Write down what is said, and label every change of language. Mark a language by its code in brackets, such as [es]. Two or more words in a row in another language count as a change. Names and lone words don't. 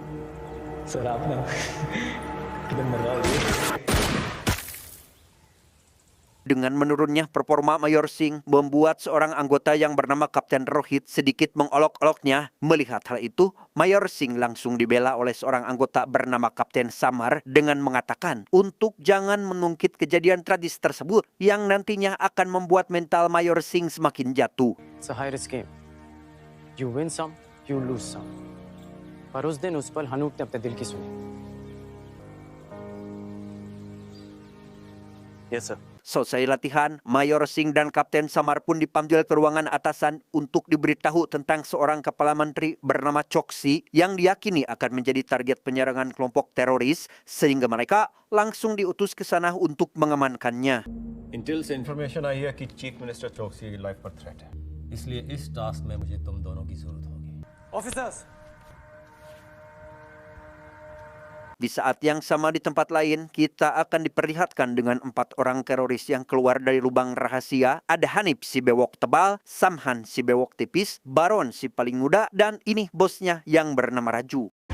[id] Dengan menurunnya performa Mayor Singh membuat seorang anggota yang bernama Kapten Rohit sedikit mengolok-oloknya. Melihat hal itu, Mayor Singh langsung dibela oleh seorang anggota bernama Kapten Samar dengan mengatakan untuk jangan mengungkit kejadian tragis tersebut yang nantinya akan membuat mental Mayor Singh semakin jatuh. [en] It's a high risk game. You win some, you lose some. [hi] पर उस दिन उस पल हनूक ने अपने दिल की सुनी. [en] Yes, sir. [id] Selesai latihan, Mayor Singh dan Kapten Samar pun dipanggil ke ruangan atasan untuk diberitahu tentang seorang kepala menteri bernama Choksi yang diyakini akan menjadi target penyerangan kelompok teroris, sehingga mereka langsung diutus ke sana untuk mengamankannya. [hi] इंटेल से इंफॉर्मेशन आई है कि [en] chief minister [hi] चौकसी लाइफ पर थ्रेट है, इसलिए इस टास्क में मुझे तुम दोनों की जरूरत होगी. [en] Officers. [id] Di saat yang sama di tempat lain, kita akan diperlihatkan dengan 4 orang teroris yang keluar dari lubang rahasia. Ada Hanif si bewok tebal, Samhan si bewok tipis, Baron si paling muda, dan ini bosnya yang bernama Raju.